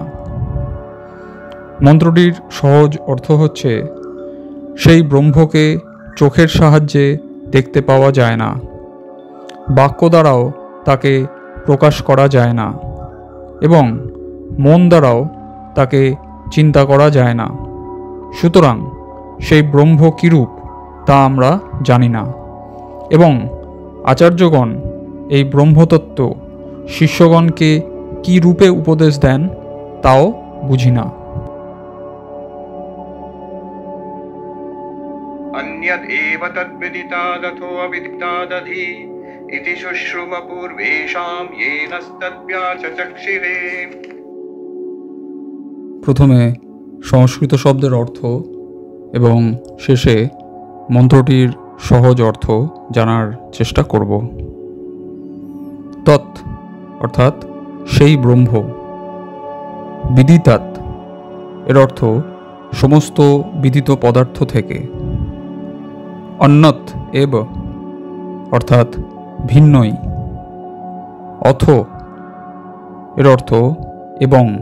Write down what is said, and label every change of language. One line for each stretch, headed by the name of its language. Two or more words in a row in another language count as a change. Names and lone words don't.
Bangla: মন্ত্রটির সহজ অর্থ হচ্ছে সেই ব্রহ্মকে চোখের সাহায্যে দেখতে পাওয়া যায় না, বাক্য দ্বারাও তাকে প্রকাশ করা যায় না এবং মন দ্বারাও তাকে চিন্তা করা যায় না। সুতরাং সেই ব্রহ্ম কিরূপ তা আমরা জানি না এবং আচার্যগণ এই ব্রহ্মতত্ত্ব শিষ্যগণকে কি রূপে উপদেশ দেন তাও বুঝি না।
Sanskrit: अन्यद् एव तद्विदितादथो अविदितादधि इति शुश्रुम पूर्वेषां येनस्तद्व्याचचक्षिरे।
Bangla: প্রথমে সংস্কৃত শব্দের অর্থ এবং শেষে মন্ত্রটির সহজ অর্থ জানার চেষ্টা করব। তৎ অর্থাৎ সেই ব্রহ্ম, বিদিতাৎ এর অর্থ সমস্ত বিদিত পদার্থ থেকে,
Sanskrit: অন্যৎ এব
Bangla: অর্থাৎ ভিন্নই, অথ এর অর্থ এবং,